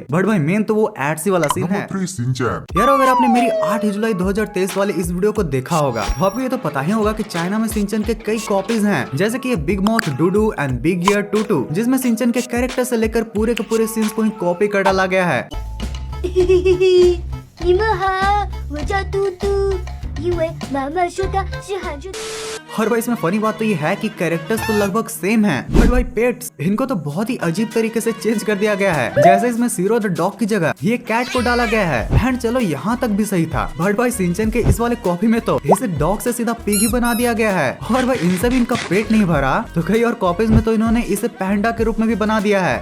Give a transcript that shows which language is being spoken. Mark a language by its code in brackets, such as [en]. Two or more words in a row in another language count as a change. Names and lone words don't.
[hi] बट भाई मेन तो वो एड्स ही वाला सीन है। यार अगर आपने मेरी 8 जुलाई 2023 वाले इस वीडियो को देखा होगा तो आपको ये तो पता ही होगा कि चाइना में शिनचैन के कई कॉपीज हैं, जैसे कि बिग माउथ डूडू एंड बिग ईयर टूटू, जिसमें शिनचैन के कैरेक्टर से लेकर पूरे के पूरे सीन्स को ही कॉपी कर डाला गया है। [zh] 你们好，我叫嘟嘟，因为妈妈说她是喊着。 [hi] और भाई इसमें फनी बात तो ये है कि कैरेक्टर्स तो लगभग सेम हैं, बट भाई पेट्स इनको तो बहुत ही अजीब तरीके से चेंज कर दिया गया है। जैसे इसमें सीरो द डॉग की जगह ये कैट को डाला गया है एंड चलो यहाँ तक भी सही था, बट भाई शिनचैन के इस वाले कॉपी में तो इसे डॉग से सीधा पिगी बना दिया गया है और भाई इनसे भी इनका पेट नहीं भरा तो कई और कॉपीज में तो इन्होंने इसे पैंडा के रूप में भी बना दिया है।